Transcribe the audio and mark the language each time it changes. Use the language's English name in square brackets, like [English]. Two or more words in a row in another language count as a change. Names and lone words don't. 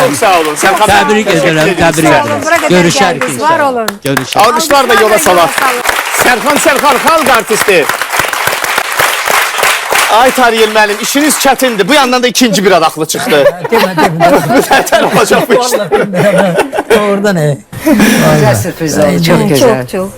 [Turkish] Çok sağ olun. Serkan Bey, [Azerbaijani] Təbrik [Turkish] teşekkür [Azerbaijani] edirəm, [Turkish] ederiz. [Azerbaijani] təbrik Sağ olun, edirəm. bura qədər Görüşərik gəldiniz, var inşallah. olun. Görüşərik. Alkışlar da yola salaq. Serkan xalq artisti. Ay Tariyel müəllim, işiniz çətindir. Bu yandan da ikinci bir adaqlı çıxdı. Nətər olacaq bu iş? [Turkish] Orada ne? Güzel sürpriz oldu. Çok güzel. Çok çok.